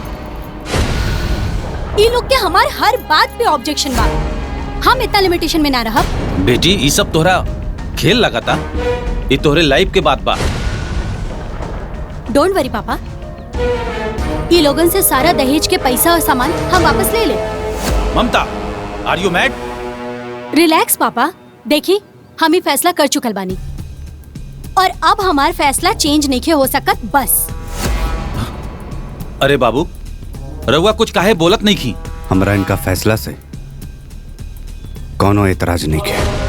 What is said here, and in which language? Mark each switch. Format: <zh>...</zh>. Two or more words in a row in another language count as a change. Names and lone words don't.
<bho>ई लोग के हमार हर बात पे ऑब्जेक्शन बा, हम इतना लिमिटेशन में ना रहब। बेटी, ये सब तोहरा खेल लगाता, ये तोहरे लाइफ के बात बा।</bho> <en>don't worry</en> <bho>पापा, ये लोगन से सारा दहेज के पैसा और सामान हम वापस ले ले। ममता,</bho> <en>Are you mad?</en> <bho>रिलैक्स पापा, देखी हम ही फैसला कर चुकल बानी और अब हमार फैसला चेंज नहीं हो सकत बस। अरे बाबू, रउआ कुछ काहे बोलत नहीं की? हमरा इनका फैसला से कौनो एतराज नहीं किया।</bho>